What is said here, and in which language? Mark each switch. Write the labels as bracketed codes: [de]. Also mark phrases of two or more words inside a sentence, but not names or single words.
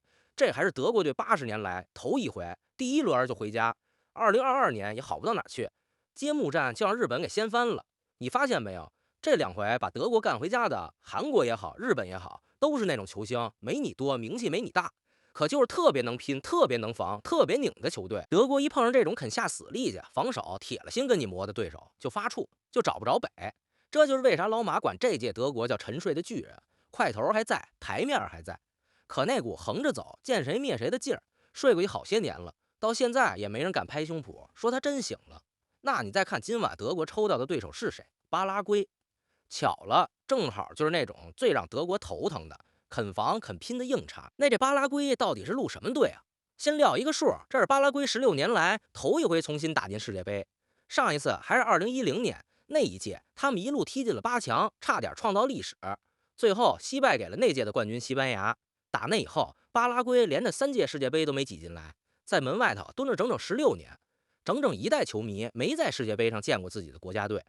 [zh] 這還是德国隊80年來頭一回，第1輪就回家。2022年也好不到哪去，揭幕戰就讓日本給掀翻了。你發現沒有？這2回把德國幹回家的，韓國也好，日本也好，都是那種球星，沒你多，名氣沒你大，可就是特別能拼，特別能防，特別擰的球隊。德國一碰上這種肯下死力氣，防守鐵了心跟你磨的对手，就发怵，就找不着北。這就是為啥老馬管這屆德國叫沉睡的巨人，塊頭還在，台面還在，可那股橫着走，見誰滅誰的勁兒，睡過去好些年了，到現在也沒人敢拍胸脯說他真醒了。那你再看今晚德國抽到的對手是誰？巴拉圭。巧了，正好就是那種最讓德國頭疼的肯防肯拼的硬茬。那这巴拉圭到底是路什麼隊啊？先撂一個數，這是巴拉圭16年來頭一回重新打進世界杯，上一次還是2010年，那一屆他們一路踢進了8強，差點創造歷史，最後惜敗給了那屆的冠軍西班牙。打那以後，巴拉圭連着3屆世界杯都沒擠進來，在門外頭蹲了整整16年，整整一代球迷沒在世界杯上見過自己的國家隊。